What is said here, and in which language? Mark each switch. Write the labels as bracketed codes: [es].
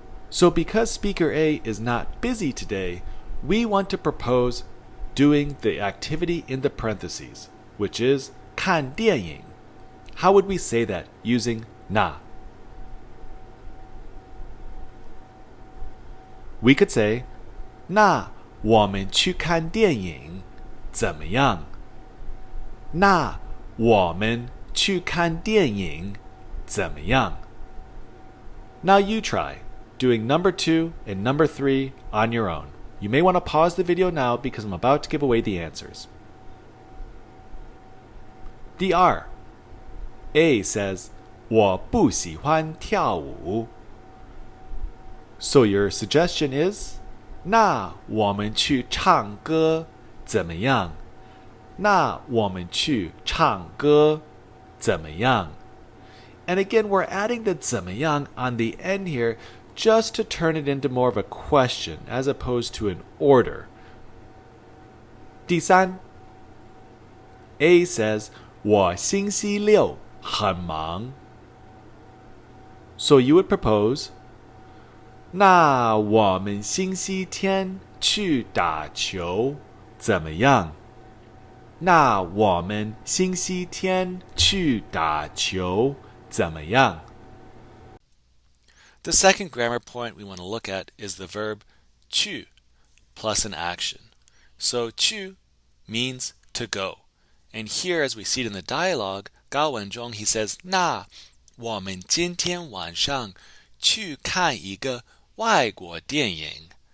[en] So because Speaker A is not busy today, we want to propose doing the activity in the parentheses, which is 看电影. How would we say that using 那? We could say, [zh] 那我们去看电影怎么样？那我们去看电影怎么样？ [en] Now you try doing number 2 and number 3 on your own. You may want to pause the video now because I'm about to give away the answers. The R. A says, [zh] 我不喜欢跳舞. [en] So your suggestion is, [zh] 那我们去唱歌怎么样？那我们去唱歌怎么样？ [en] And again, we're adding the 怎么样 on the end here just to turn it into more of a question as opposed to an order. [zh] 第三 [en] A says, [zh] 我星期六很忙. [en] So you would propose, [zh] 那我们星期天去打球怎么样？那我们星期天去打球怎么样？ [en] The second grammar point we want to look at is the verb 去 plus an action. So 去 means to go. And here, as we see it in the dialogue, Gao Wenzhong, he says, [zh] 那我们今天晚上去看一个外国电影.